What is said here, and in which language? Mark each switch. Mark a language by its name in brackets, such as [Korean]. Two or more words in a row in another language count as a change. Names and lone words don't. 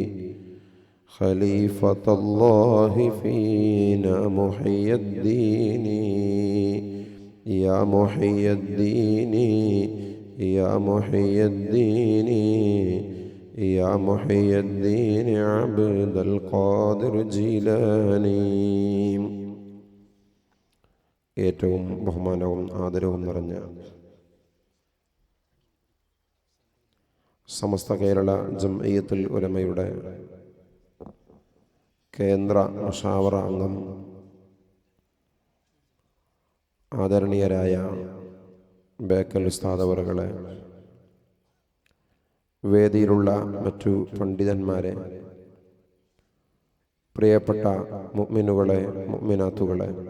[Arabic] خليفة الله فينا محيي الدين. يا محيي الدين يا محيي الدين يا محيي الدين عبد القادر جيلاني. [Malayalam] ഏറ്റവും ബഹുമാനവും ആദരവും നിറഞ്ഞ സമസ്ത കേരള ജംഇയ്യത്തുൽ ഉലമയുടെ കേന്ദ്ര മുശാവറ അംഗം ആദരണീയരായ ബേക്കൽ ഉസ്താദ് അവറുകളെ, വേദിയിലുള്ള മറ്റു പണ്ഡിതന്മാരെ, പ്രിയപ്പെട്ട മുഅ്മിനുകളെ, മുഅ്മിനാത്തുകളെ,